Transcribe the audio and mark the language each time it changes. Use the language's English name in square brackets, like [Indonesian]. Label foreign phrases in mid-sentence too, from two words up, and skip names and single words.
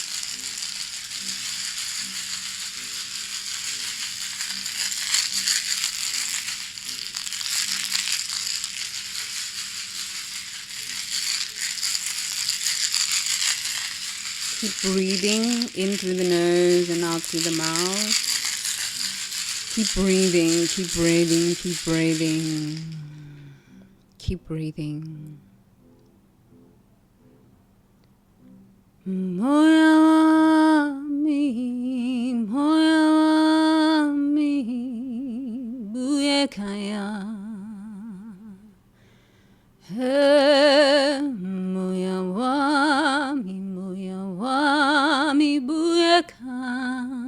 [English] Keep breathing in through the nose and out through the mouth. Keep breathing, keep breathing, keep breathing. Keep breathing. Moya mi, buye kaya. Moya mi, buye kaya.